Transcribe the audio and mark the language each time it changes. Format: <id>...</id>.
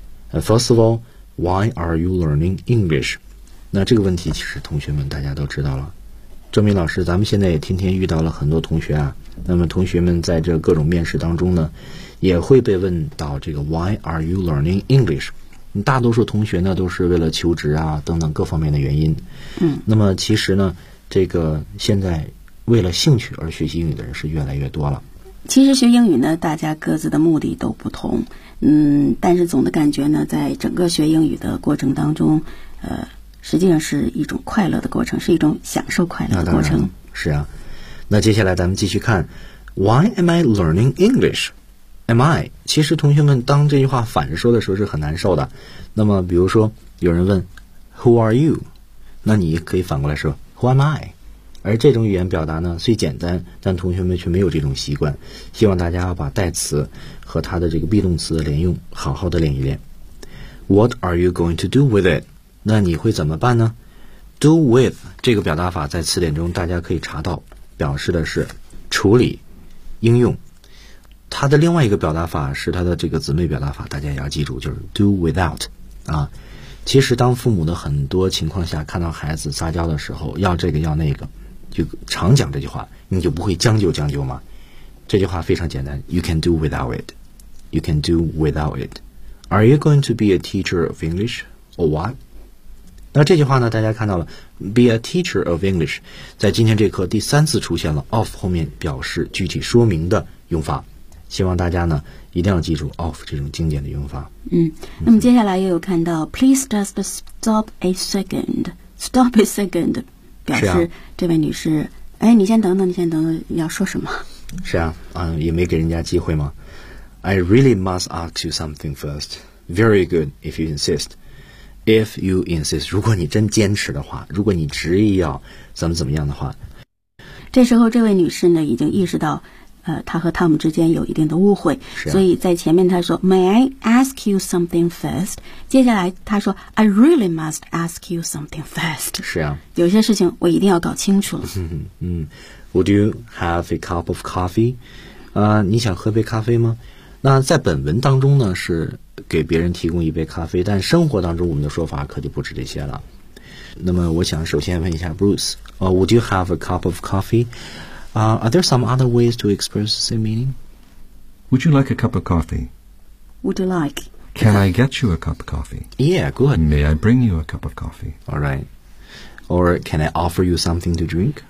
<en>First of all, why are you learning English?</en> <zh>那这个问题其实同学们大家都知道了。郑明老师，咱们现在也天天遇到了很多同学啊，那么同学们在这各种面试当中呢，也会被问到这个</zh> <en>why are you learning English?</en> <zh>大多数同学呢都是为了求职啊等等各方面的原因，那么其实呢这个现在为了兴趣而学习英语的人是越来越多了。其实学英语呢大家各自的目的都不同，但是总的感觉呢在整个学英语的过程当中实际上是一种快乐的过程，是一种享受快乐的过程。是啊，那接下来咱们继续看</zh> <en>Why am I learning EnglishAm I?</en> <zh>其实同学们当这句话反着说的时候是很难受的。那么比如说有人问</zh> <en>Who are you?</en> <zh>那你可以反过来说</zh> <en>Who am I?</en> <zh>而这种语言表达呢虽简单，但同学们却没有这种习惯。希望大家要把代词和它的这个 be 动词的连用好好的练一练。</zh> <en>What are you going to do with it?</en> <zh>那你会怎么办呢？Do with 这个表达法在词典中大家可以查到，表示的是处理、应用。它的另外一个表达法是它的这个姊妹表达法，大家也要记住，就是 do without 啊。其实当父母的很多情况下看到孩子撒娇的时候要这个要那个，就常讲这句话，你就不会将就将就吗？这句话非常简单，</zh> <en>you can do without it, you can do without it. Are you going to be a teacher of English or what?</en> <zh>那这句话呢大家看到了</zh> <en>be a teacher of English</en> <zh>在今天这课第三次出现了 of 后面表示具体说明的用法，希望大家呢一定要记住 of 这种经典的用法。那么接下来又有看到</zh> <en>Please just stop a second. Stop a second</en> <zh>表示、这位女士，哎，你先等等，你先等等，要说什么？是啊，也没给人家机会吗？</zh> <en>I really must ask you something first. Very good if you insist. If you insist,</en> <zh>如果你真坚持的话，如果你执意要怎么怎么样的话，这时候这位女士呢已经意识到他和汤姆之间有一定的误会，所以在前面他说</zh> <en>May I ask you something first?</en> <zh>接下来他说</zh> <en>I really must ask you something first.</en> <zh>是啊，有些事情我一定要搞清楚了。</zh> <en>Would you have a cup of coffee?</en> <zh>你想喝杯咖啡吗？那在本文当中呢是给别人提供一杯咖啡，但生活当中我们的说法可就不止这些了。那么我想首先问一下</zh> <en>Bruce, Would you have a cup of coffee? Are there some other ways to express the same meaning? Would you like a cup of coffee? Would you like? Can I get you a cup of coffee? Yeah, good. May I bring you a cup of coffee? All right. Or can I offer you something to drink?</en>